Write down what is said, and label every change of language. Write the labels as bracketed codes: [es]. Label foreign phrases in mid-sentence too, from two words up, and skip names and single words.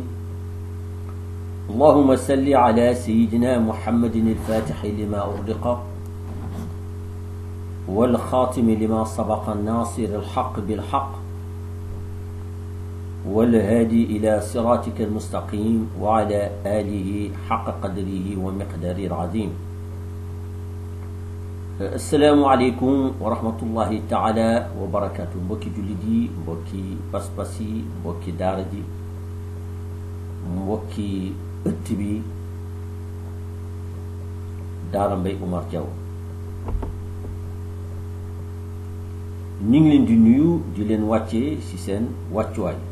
[ar] اللهم صل على سيدنا محمد الفاتح لما أغلق والخاتم لما سبق الناصر الحق بالحق والهادي إلى صراطك المستقيم وعلى آله حق قدره ومقداره العظيم. السلام عليكم ورحمة الله تعالى وبركاته. [wo] mbokki jullit yi, mbokki pas-pas yi, mbokki daara ji, mbokki ëtt bi, daara Mbay Umar Jaw ñu ngi leen di nuyu di leen wàccee ci seen wàccuwaay,